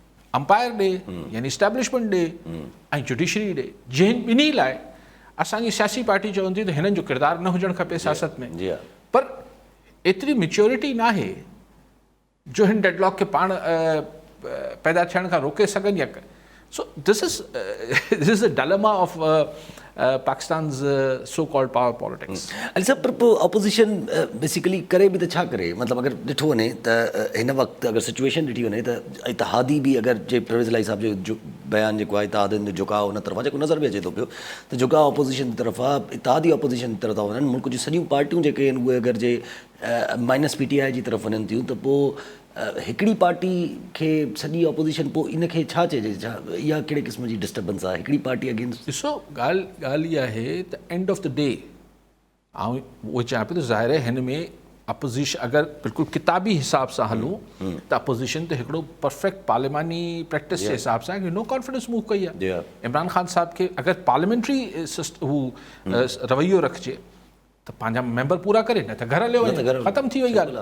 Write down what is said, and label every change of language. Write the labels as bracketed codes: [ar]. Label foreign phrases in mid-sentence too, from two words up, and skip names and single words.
[sd] अंपायर ॾे यानी इस्टेब्लिशमेंट ॾे ऐं जुडिशरी ॾे, जंहिं ॿिन्ही लाइ असांजी सियासी पार्टी चवंदी त हिननि जो किरदारु न हुजणु खपे सियासत में, जी हा, पर एतिरी मेच्योरिटी न आहे जो हिन डेडलॉक खे पाण पैदा थियण खां रोके सघनि या [en] so this is the dilemma of Pakistan's so called power politics. [sd] अली साहब पर पोइ ऑपोज़िशन बेसिकली करे बि त छा करे, मतिलबु अगरि ॾिठो वञे त हिन वक़्तु अगरि सिचुएशन ॾिठी वञे त इतिहादी बि अगरि जे परवेज़ इलाही साहिब जो बयानु जेको आहे इतिहादनि जो झुकाव हुन तरफ़ा जेको नज़र बि अचे थो पियो त झुकाव ऑपोज़िशन जी तरफ़ आहे, इतिहादी ऑपोज़िशन जी तरफ़ था वञनि, मुल्क जूं सॼियूं पार्टियूं जेके आहिनि उहे अगरि जे माइनस PTI जी तरफ़ वञनि थियूं त पोइ हिकिड़ी पार्टी खे सॼी ऑपोज़िशन पोइ इनखे छा चइजे, छा इहा कहिड़े क़िस्म जी डिस्टर्बेंस आहे हिकिड़ी [en] party against? [sd] ॾिसो ॻाल्हि इहा आहे त [en] end of the day [sd] ऐं उहो चवां पियो त ज़ाहिर आहे हिन में अपोज़िशन अगरि बिल्कुलु किताबी हिसाब सां हलूं त अपोज़िशन त हिकिड़ो परफेक्ट पार्लियामानी प्रैक्टिस जे हिसाब सां [en] no confidence move [sd] कई आहे। इमरान ख़ान साहिब खे अगरि पार्लियामेंट्री हू रवैयो रखिजे त पंहिंजा मेंबर पूरा करे, न त घर हलियो वञे, ख़तमु थी वई ॻाल्हि।